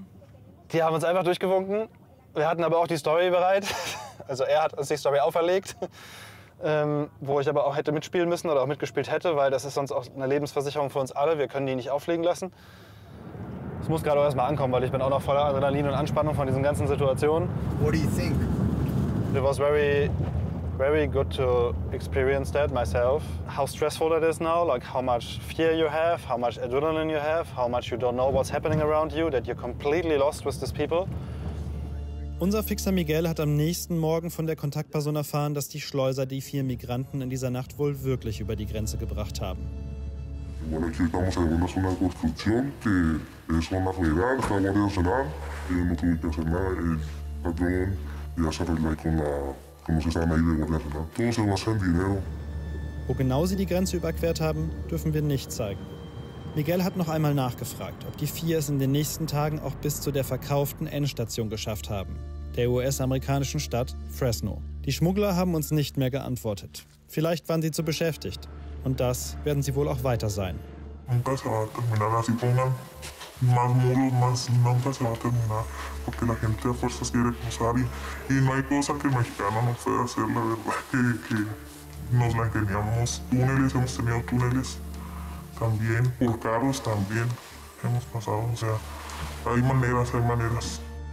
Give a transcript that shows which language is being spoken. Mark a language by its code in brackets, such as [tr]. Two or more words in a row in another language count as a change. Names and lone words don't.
[de] Die haben uns einfach durchgewunken. Wir hatten aber auch die Story bereit. Also er hat uns die Story auferlegt. Wo ich aber auch hätte mitspielen müssen oder auch mitgespielt hätte, weil das ist sonst auch eine Lebensversicherung für uns alle. Wir können die nicht auflegen lassen. Es muss gerade auch erstmal ankommen, weil ich bin auch noch voller Adrenalin und Anspannung von diesen ganzen Situationen. [en] What do you think? It was very good to experience that myself. How stressful it is now, like how much fear you have, how much adrenaline you have, how much you don't know what's happening around you, that you're completely lost with these people. [de] Unser Fixer Miguel hat am nächsten Morgen von der Kontaktperson erfahren, dass die Schleuser die 4 Migranten in dieser Nacht wohl wirklich über die Grenze gebracht haben. [es] Bueno, aquí estamos en una zona de construcción que es zona federal, está Guardia Nacional, no tuve que hacer nada, el patrón ya se arregló con los que estaban ahí de Guardia Nacional. Todo se basa en dinero. [de] Wo genau sie die Grenze überquert haben, dürfen wir nicht zeigen. Miguel hat noch einmal nachgefragt, ob die 4 es in den nächsten Tagen auch bis zu der verkauften Endstation geschafft haben, der US-amerikanischen Stadt Fresno. Die Schmuggler haben uns nicht mehr geantwortet. Vielleicht waren sie zu beschäftigt. Und das werden sie wohl auch weiter sein. [es] Nunca se va a terminar, así pongan más muros, más, nunca se va a terminar, porque la gente a fuerzas quiere cruzar y no hay cosa que el mexicano no pueda hacer, la verdad que nos la ingeniamos. Túneles, hemos tenido túneles también, por carros también hemos pasado, o sea, hay maneras, hay maneras.